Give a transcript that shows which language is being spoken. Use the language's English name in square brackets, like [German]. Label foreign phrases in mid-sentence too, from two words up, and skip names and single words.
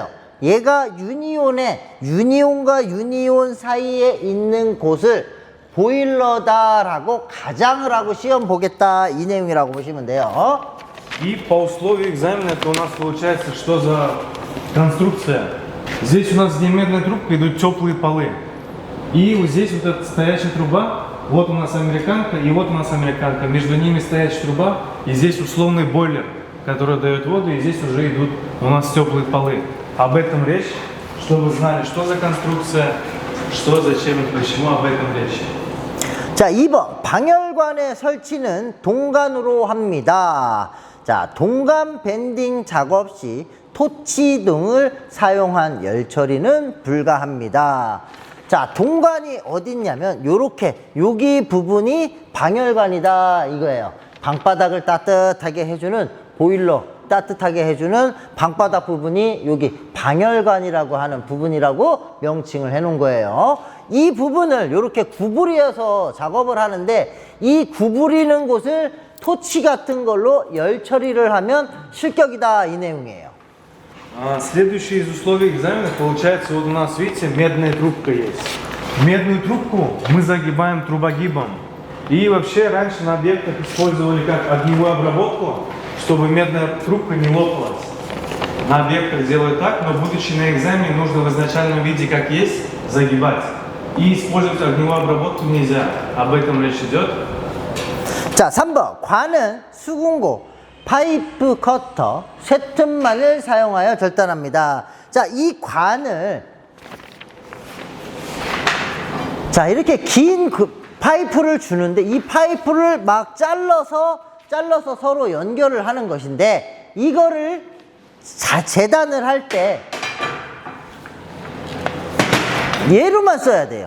[Korean] 얘가 유니온과 유니온 사이에 있는 곳을 보일러다라고 가장을 하고 시험 보겠다 이 내용이라고 보시면 돼요. [Russian] И по условию экзамена это у нас получается, что за конструкция. Здесь у нас с диаметрной трубкой идут теплые полы. И вот здесь вот эта стоящая труба, вот у нас американка и вот у нас американка. Между ними стоящая труба и здесь условный бойлер, который дает воду, и здесь уже идут у нас теплые полы. Об этом речь, чтобы вы знали, что за конструкция, что, зачем и почему, об этом речь. [Korean] 자, 2번 방열관의 설치는 동관으로 합니다. 자, 동관 밴딩 작업 시 토치 등을 사용한 열 처리는 불가합니다. 자, 동관이 어딨냐면 요렇게 여기 부분이 방열관이다 이거예요. 방바닥을 따뜻하게 해주는 보일러 따뜻하게 해주는 방바닥 부분이 여기 방열관이라고 하는 부분이라고 명칭을 해 놓은 거예요. 이 부분을 이렇게 구부려서 작업을 하는데 이 구부리는 곳을 토치 같은 걸로 열 처리를 하면 실격이다 이 내용이에요. [Russian] Следующее из условий экзамена, получается, вот у нас, видите, медная трубка есть. Медную трубку мы загибаем трубогибом. И вообще раньше на объектах использовали как огневую обработку, чтобы медная трубка не лопалась. На объектах делают так, но будучи на экзамене, нужно в изначальном виде, как есть, загибать. И использовать огневую обработку нельзя. Об этом речь идет. [Korean] 자, 3번 관은 수궁고 파이프 커터 쇠틈만을 사용하여 절단합니다. 자, 이 관을 자, 이렇게 긴 파이프를 주는데 이 파이프를 막 잘라서 서로 연결을 하는 것인데 이거를 재단을 할 때 얘로만 써야 돼요.